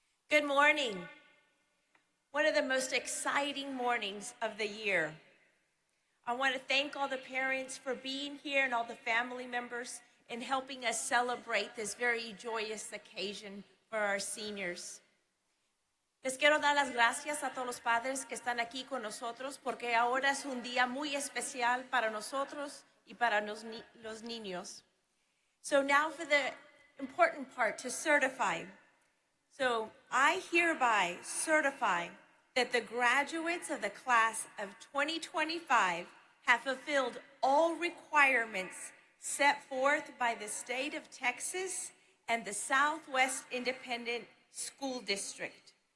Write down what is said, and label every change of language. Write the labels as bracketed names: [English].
[English] Good morning. One of the most exciting mornings of the year. I want to thank all the parents for being here and all the family members in helping us celebrate this very joyous occasion for our seniors. [Spanish] Les quiero dar las gracias a todos los padres que están aquí con nosotros porque ahora es un día muy especial para nosotros y para los niños. [English] So now for the important part, to certify. So I hereby certify that the graduates of the class of 2025 have fulfilled all requirements set forth by the state of Texas and the Southwest Independent School District.